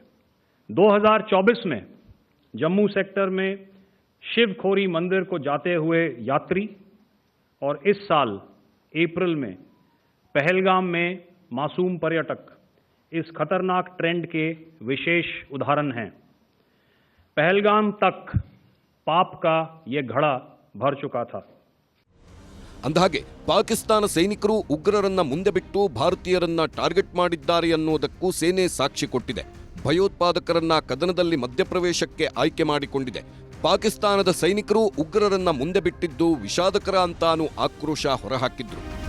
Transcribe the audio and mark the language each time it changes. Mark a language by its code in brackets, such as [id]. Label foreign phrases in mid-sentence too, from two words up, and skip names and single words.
[hi] 2024 में जम्मू सेक्टर में शिवखोरी मंदिर को जाते हुए यात्री और इस साल अप्रैल में पहलगाम में मासूम पर्यटक इस खतरनाक ट्रेंड के विशेष उदाहरण हैं. पहलगाम तक पाप का ये घड़ा भर चुका था. [kn] ಅಂದಹಾಗೆ ಪಾಕಿಸ್ತಾನ ಸೈನಿಕರು ಉಗ್ರರನ್ನ ಮುಂದೆ ಬಿಟ್ಟು ಭಾರತೀಯರನ್ನ ಟಾರ್ಗೆಟ್ ಮಾಡಿದ್ದಾರೆ ಅನ್ನೋದಕ್ಕೂ ಸೇನೆ ಸಾಕ್ಷಿ ಕೊಟ್ಟಿದೆ. ಭಯೋತ್ಪಾದಕರನ್ನ ಕದನದಲ್ಲಿ ಮಧ್ಯಪ್ರವೇಶಕ್ಕೆ ಆಯ್ಕೆ ಮಾಡಿಕೊಂಡಿದೆ. ಪಾಕಿಸ್ತಾನದ ಸೈನಿಕರು ಉಗ್ರರನ್ನ ಮುಂದೆ ಬಿಟ್ಟಿದ್ದು ವಿಷಾದಕರ ಅಂತಾನೂ ಆಕ್ರೋಶ ಹೊರಹಾಕಿದ್ರು.